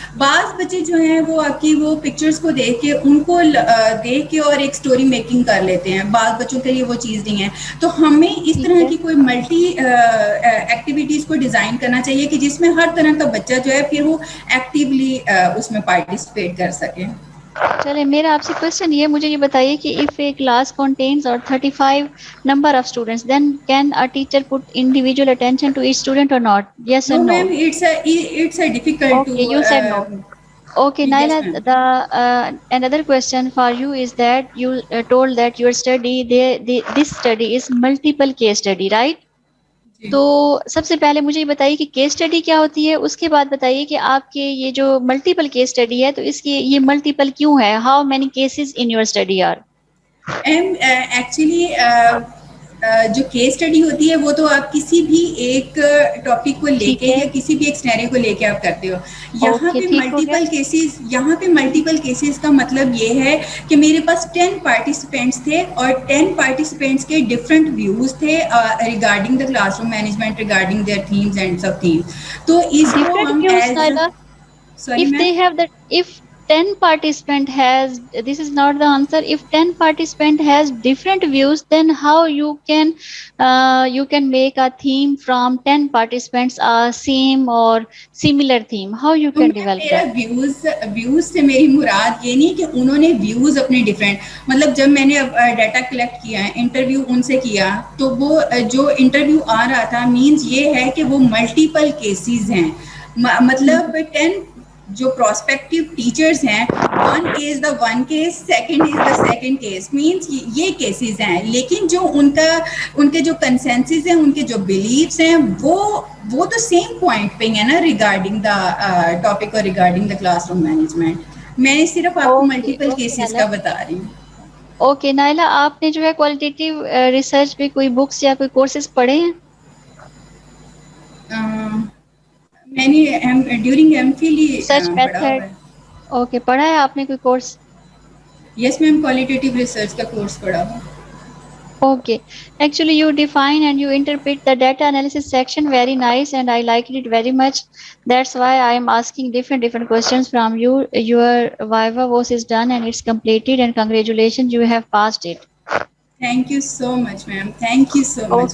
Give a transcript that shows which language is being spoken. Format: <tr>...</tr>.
<ur>بعض بچے جو ہیں وہ آپ کی وہ پکچرس کو دیکھ کے ان کو دیکھ کے اور ایک اسٹوری میکنگ کر لیتے ہیں, بعض بچوں کے لیے وہ چیز نہیں ہے. تو ہمیں اس ٹھیک طرح ہے. کی کوئی ملٹی ایکٹیویٹیز کو ڈیزائن کرنا چاہیے کہ جس میں ہر طرح کا بچہ جو ہے پھر وہ ایکٹیولی اس میں پارٹیسپیٹ کر سکے. چلے, میرا آپ سے کوشچن یہ, مجھے یہ بتائیے کہ</ur> <en>if a class contains or 35 number of students, then can a teacher put individual attention to each student or not? Yes No and no. ma'am, it's a difficult to Okay, you said no. Okay, yes Naila, ma'am. the another question for you is that you told that your study, this study is multiple case study, right?</en> <ur>جی. تو سب سے پہلے مجھے یہ بتائیے کہ case study کیا ہوتی ہے, اس کے بعد بتائیے کہ آپ کے یہ جو ملٹیپل کیس اسٹڈی ہے تو اس کی یہ ملٹیپل کیوں ہے,</ur> <en>How many cases in your study are.</en> <ur>Actually جو کیس اسٹڈی ہوتی ہے وہ تو آپ کسی بھی ایک ٹاپک کو لے کے یا کسی بھی ایک سینیریو کو لے کے آپ کرتے ہو. یہاں پہ ملٹیپل کیسز کا مطلب یہ ہے کہ میرے پاس 10 پارٹیسپینٹس تھے اور 10 پارٹیسپینٹس کے ڈفرینٹ ویوز تھے regarding the class room management,</ur> <en>Regarding their themes and sub themes.</en> <ur>تو اس کو ہم</ur> <en>if they have that, if 10 participant has, this is not the answer, if 10 participant has different views, then how you can make a theme from 10 participants same or similar theme, how you can develop that?</en> <ur>Views سے میری مراد یہ نہیں کہ انہوں نے views اپنے different, مطلب جب میں نے ڈیٹا کلیکٹ کیا, انٹرویو ان سے کیا, تو وہ جو انٹرویو آ رہا تھا مینس یہ ہے کہ وہ ملٹیپل کیسز ہیں. مطلب 10 جو پراسپیکٹیو ٹیچرز ہیں,</ur> <en>one is the one case, second is the second case,</en> <ur>means یہ کیسز ہیں. لیکن جو ان کے جو کنسنسز ہیں, ان کے جو بلیفس ہیں, وہ تو سیم پوائنٹ پہ ہیں نا ریگارڈنگ دا ٹاپک اور regarding the class room management. میں صرف آپ کو ملٹیپل کیسز کا بتا رہی ہوں. اوکے نائلہ, آپ نے جو ہے کوالٹیٹیو ریسرچ پہ کوئی بکس یا کوئی کورسز پڑھے ہیں؟ میں نے ڈیورنگ ایم فل ہی پڑھا ہوا ہے. اوکے, پڑھا ہے آپ نے کوئی کورس؟ یس میم, کوالٹیٹیو ریسرچ کا کورس پڑھا ہوا.</ur> <en>Okay, actually you define and you interpret the data analysis section very nice and I liked it very much. That's why I am asking different questions from you. Your Viva was is done and it's completed and congratulations, you have passed it. Thank you so much, ma'am. Thank you so much.</en>